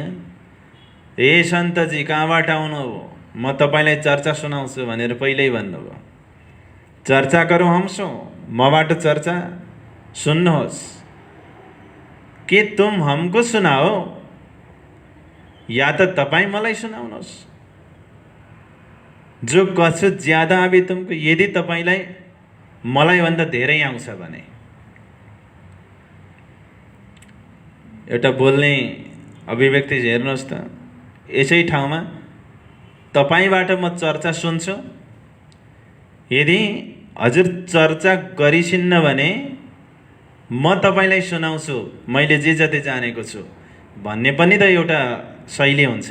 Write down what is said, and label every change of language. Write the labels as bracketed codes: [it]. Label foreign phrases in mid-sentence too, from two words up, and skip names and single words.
[ne] ए सन्तजी कहाँबाट आउनुभयो, म तपाईलाई चर्चा सुनाउँछु भनेर पहिल्यै भन्नुभयो। चर्चा गरौँ हमसो, मबाट चर्चा सुन्नुहोस्। [hi] के तुम हमको सुनाओ या [ne] त तपाईँ मलाई सुनाउनुहोस्। [hi] जो कछु ज्यादा आबे तुमको, [ne] यदि तपाईलाई मलाई भन्दा धेरै आउँछ भने। एउटा बोल्ने अभिव्यक्ति हेर्नुहोस् त, यसै ठाउँमा तपाईबाट म चर्चा सुन्छु, यदि हजुर चर्चा गरिसिन्न भने म तपाईलाई सुनाउँछु मैले जे जति जानेको छु भन्ने पनि त एउटा शैली हुन्छ।